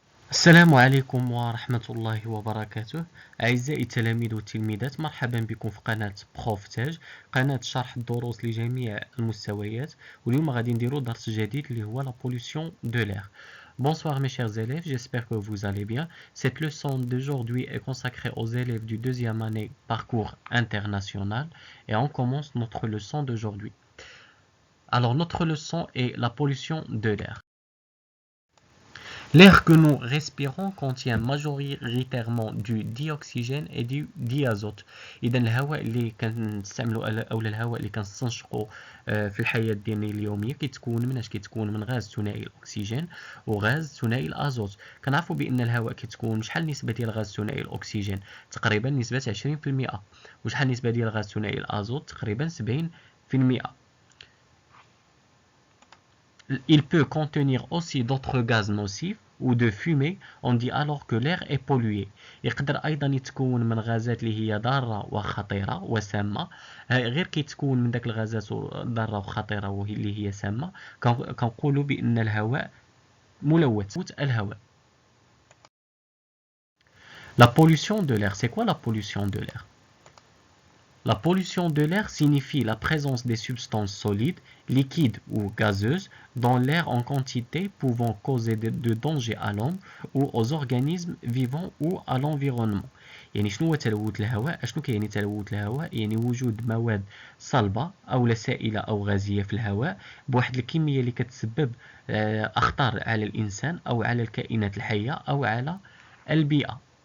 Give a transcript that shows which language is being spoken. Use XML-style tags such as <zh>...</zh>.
<ar>السلام عليكم ورحمة الله وبركاته. أعزائي التلاميذ والتلميذات، مرحبا بكم في قناة بروف تاج، قناة شرح الدروس لجميع المستويات. واليوم غادي نديرو درس جديد اللي هو</ar> <fr>la pollution de l'air. Bonsoir mes chers élèves, j'espère que vous allez bien. Cette leçon d'aujourd'hui est consacrée aux élèves du deuxième année parcours international et on commence notre leçon d'aujourd'hui. Alors notre leçon est la pollution de l'air. L'air que nous respirons contient majoritairement du dioxygène et du diazote.</fr> <ar>إذا الهواء اللي كنستعملو أو الهواء اللي كنستنشقو في الحياة ديالنا اليومية كيتكون من اش؟ كيتكون من غاز ثنائي الأكسجين وغاز ثنائي الأزوت. كنعرفوا بأن الهواء كيتكون شحال النسبة ديال غاز ثنائي الأكسجين؟ تقريبا نسبة 20%. وشحال النسبة ديال غاز ثنائي الأزوت؟ تقريبا 70%.</ar> <fr>Il peut contenir aussi d'autres gaz nocifs ou de fumée. On dit alors que l'air est pollué.</fr> <ar>يقدر أيضا يتكون من غازات اللي هي ضارة وخطيرة وسامة. غير كيتكون من داك الغازات ضارة وخطيرة واللي هي سامة كنقولوا بأن الهواء ملوث. الهواء.</ar> <fr>La pollution de l'air. C'est quoi la pollution de l'air? La pollution de l'air signifie la présence des substances solides, liquides ou gazeuses dans l'air en quantité pouvant causer de dangers à l'homme ou aux organismes vivants ou à l'environnement.</fr> <ar>يعني شنو هو تلوث الهواء؟ شنو كيعني تلوث الهواء؟ يعني وجود مواد صلبة أو لا سائلة أو غازية في الهواء بواحد الكمية اللي كتسبب أخطار على الإنسان أو على الكائنات الحية أو على البيئة.</ar>